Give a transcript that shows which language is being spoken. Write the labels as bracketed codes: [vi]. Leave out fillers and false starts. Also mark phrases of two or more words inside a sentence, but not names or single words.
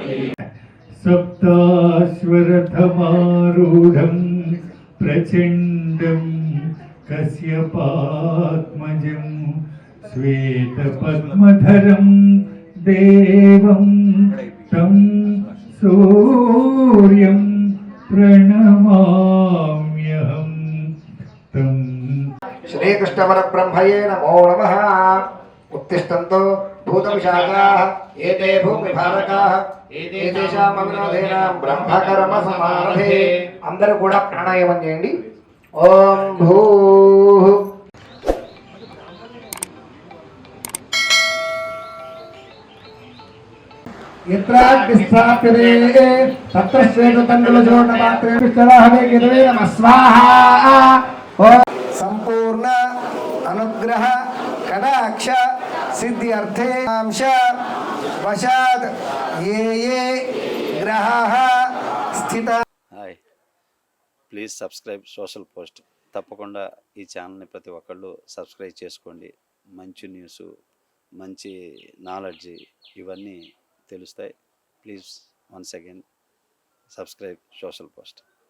[sa] सप्ताश्वरथमारूढं प्रचण्डं कश्यपात्मजं श्वेतपद्मधरं देवं तं सूर्यं प्रणमाम्यहं तं श्रीकृष्ण परब्रह्मये नमो नमः। उत्तिष्ठन्तो भूतविशाखाः एते भूमिभारकाः एतेषाम् अविरोधेनां ब्रह्मकर्म समारभे। [te] అందరూ కూడా ప్రాణాయామం చేయండి. [sa] ఓం భూః यत्राग्निस्थाप्यते तत्र श्वेततण्डुलचूर्णपात्रे विष्टराहवे गिरवे नमः स्वाहा। संपूर्ण अनुग्रह कटाक्ष सिद्ध्यर्थे अंश वशात् ये ग्रहाः स्थिता। [en] Hi, please subscribe Social Post. [te] తప్పకుండా ఈ ఛానల్ని ప్రతి ఒక్కళ్ళు సబ్స్క్రైబ్ చేసుకోండి. మంచి న్యూస్, మంచి నాలెడ్జ్ ఇవన్నీ తెలుస్తాయి. [en] Please once again subscribe Social Post.